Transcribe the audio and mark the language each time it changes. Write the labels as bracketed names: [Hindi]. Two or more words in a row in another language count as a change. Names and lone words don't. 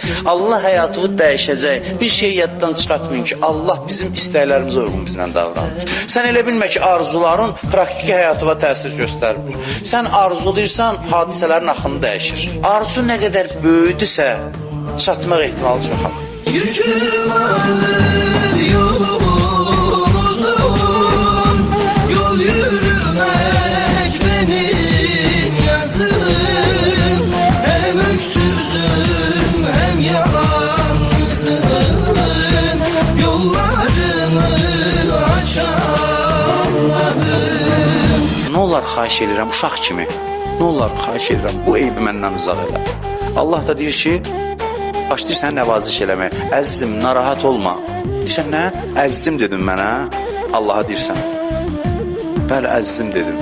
[Azerbaijani] Allah həyatını dəyişəcək. Bir şey yaddan çıxartmayın ki, Allah bizim istəklərimizə uyğun bizlə davranır. Sən elə bilmə ki, arzuların praktiki həyatıva təsir göstərmir. Sən arzulayırsan, hadisələrin axını dəyişir. Arzu nə qədər böyüdüsə, çatmaq ehtimalı çoxalır. [Turkish] Yüküm ağır yolum uzun, yol yürümek benim yazım. Hem öksüzüm hem yalnızım, yollarımı aç Allah'ım. [Azerbaijani] Nə olar xahiş edirəm, uşaq kimi. Nə olar xahiş edirəm, bu eybi məndən uzaq elə. Allah da deyir ki, başlayırsan nəvaziş eləməyə. Əzizim, narahat olma. Deyirsən, nə? Əzizim dedim mənə. Allaha deyirsən. Bəli, əzizim dedim.